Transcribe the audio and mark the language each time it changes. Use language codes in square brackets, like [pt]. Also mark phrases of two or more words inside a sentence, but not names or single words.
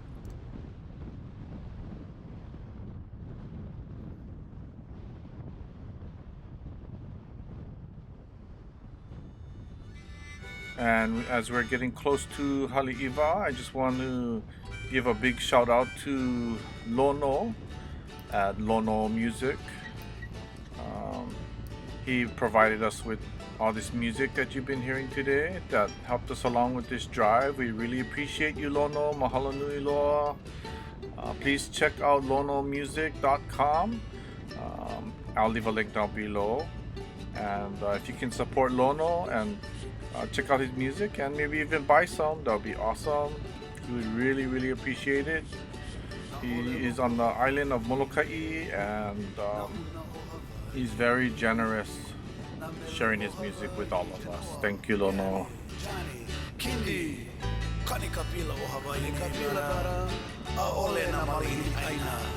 [en] And as we're getting close to Haleiwa, I just want to give a big shout out to Lono at Lono Music. He provided us with all this music that you've been hearing today that helped us along with this drive. We really appreciate you, Lono. [haw] Mahalo nui loa. [en] Please check out lonomusic.com. I'll leave a link down below. And if you can support Lono and check out his music and maybe even buy some, that would be awesome. We would really, really appreciate it. He is on the island of Molokai, and he's very generous sharing his music with all of us. Thank you, Lono. [haw] Kindi, kanikapila o Hawaii kapila a ole na malini aina.